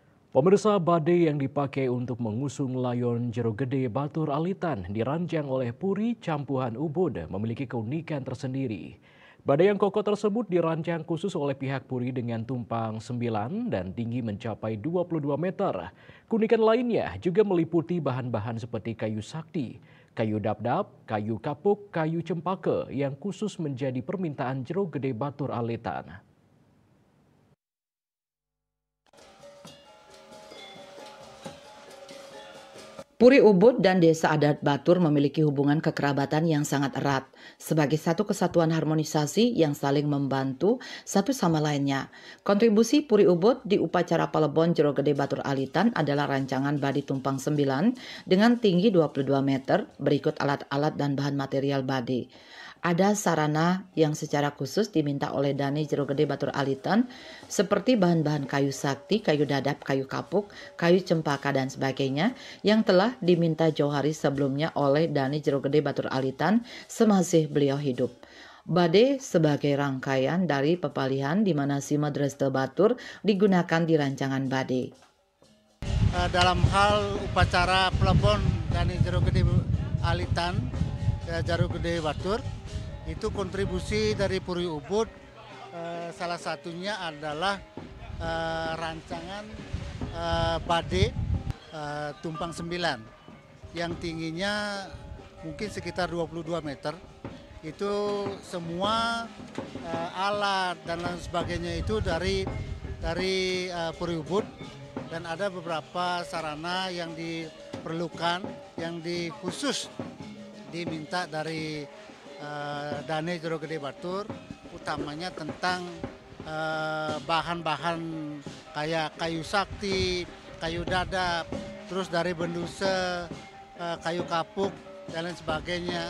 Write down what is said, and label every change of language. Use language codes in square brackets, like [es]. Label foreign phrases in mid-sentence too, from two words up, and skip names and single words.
[id] Pemirsa, badai yang dipakai untuk mengusung layon Jero Gede Batur Alitan dirancang oleh Puri Campuhan Ubud memiliki keunikan tersendiri. Badai yang kokoh tersebut dirancang khusus oleh pihak Puri dengan tumpang 9 dan tinggi mencapai 22 meter. Keunikan lainnya juga meliputi bahan-bahan seperti kayu sakti, kayu dap-dap, kayu kapuk, kayu cempaka yang khusus menjadi permintaan Jero Gede Batur Alitan. Puri Ubud dan Desa Adat Batur memiliki hubungan kekerabatan yang sangat erat sebagai satu kesatuan harmonisasi yang saling membantu satu sama lainnya. Kontribusi Puri Ubud di upacara Palebon Jero Gede Batur Alitan adalah rancangan badi tumpang 9 dengan tinggi 22 meter berikut alat-alat dan bahan material badi. Ada sarana yang secara khusus diminta oleh Dani Jero Gede Batur Alitan seperti bahan-bahan kayu sakti, kayu dadap, kayu kapuk, kayu cempaka dan sebagainya yang telah diminta jauh hari sebelumnya oleh Dani Jero Gede Batur Alitan semasih beliau hidup. Bade sebagai rangkaian dari pepalihan di mana Sima Dreste Batur digunakan di rancangan bade. Dalam hal upacara Plebon Dani Jero Gede Alitan, Jero Gede Batur, itu kontribusi dari Puri Ubud, salah satunya adalah rancangan bade tumpang 9 yang tingginya mungkin sekitar 22 meter. Itu semua alat dan lain sebagainya itu dari Puri Ubud, dan ada beberapa sarana yang diperlukan yang khusus diminta dari Dani Jero Gede Batur, utamanya tentang bahan-bahan kayak kayu sakti, kayu dadap, terus dari benduse, kayu kapuk dan lain sebagainya.